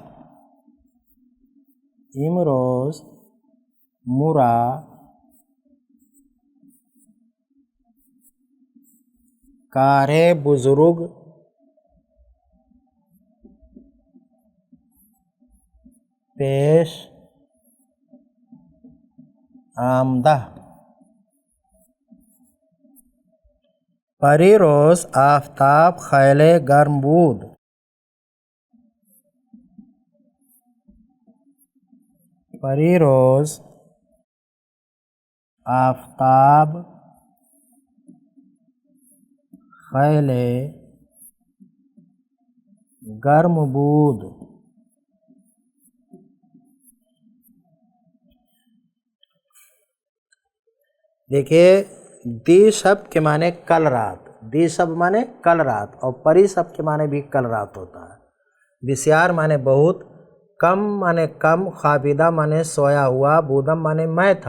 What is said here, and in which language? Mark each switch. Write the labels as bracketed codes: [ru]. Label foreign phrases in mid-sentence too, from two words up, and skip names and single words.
[fa] امروز مرا کاری بزرگ پیش آمدہ. پری روز آفتاب خیل گرم بود. پری روز آفتاب خیل گرم بود. [ur] دیکھیے [fa] دی شب [ur] کے معنی کل رات، [fa] دی شب [ur] معنی کل رات، اور [fa] پری شب [ur] کے معنی بھی کل رات ہوتا ہے. بسیار معنی بہت، کم معنی کم، خوابیدہ معنی سویا ہوا، بودم معنی میں تھا.